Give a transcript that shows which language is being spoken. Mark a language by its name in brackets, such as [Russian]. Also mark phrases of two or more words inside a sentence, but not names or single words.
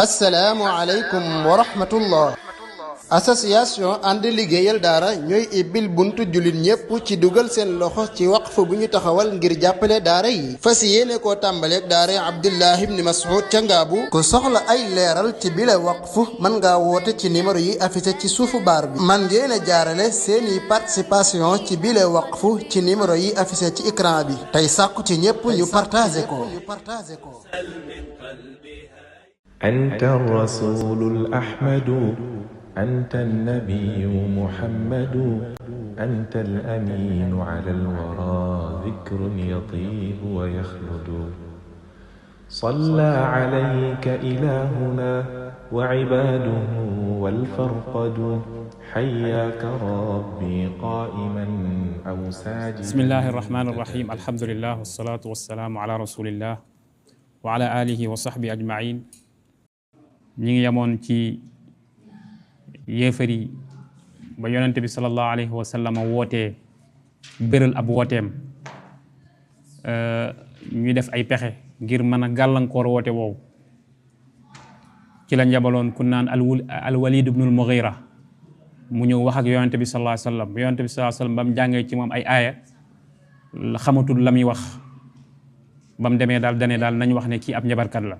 [Arabic] السلام عليكم ورحمة الله. [Wolof] association ànd liggéeyal daara ñooy ibbil buntu jullit ñépp ci dugal seen loxo ci waqf bu ñu taxawal ngir jàppale daara yi fas yéene koo tàmbaleeg daara Abdullah ibn Mas'ud ca Ngaabu. ku soxla ay leeral ci bile waqf mën ngaa woote ci numéro yi affiché ci suufu baar bi. man ngeen a jaarale seeni participation ci bile waqf ci numéro yi affiché ci écran bi tey sàkku ci ñépp ñu partagé ko. [Arabic] أنت الرسول الأحمد أنت النبي محمد أنت الأمين على الورى ذكر يطيب ويخلد صلى عليك إلهنا وعباده والفرقد حياك ربي قائما أو ساجدا. بسم الله الرحمن الرحيم الحمد لله والصلاة والسلام على رسول الله وعلى آله وصحبه أجمعين. [Wolof] ñi ngi yamoon ci yéefar yi ba yonente bi [Arabic] صلى الله عليه وسلم [Wolof] wootee béral ab wooteem ñuy def ay pexe ngir mën a gàllankoor woote woowu ci la njabaloon ku naan al-Walid ibnul Mughira mu ñëw wax ak yonente bi [Arabic] صلى الله عليه وسلم [Wolof] yonente bi [Arabic] صلى الله عليه وسلم [Wolof] ba mu jàngee ci moom ay aaya xamatul la muy wax ba mu demee daal dane daal nañ wax ne kii ab njabarkat la.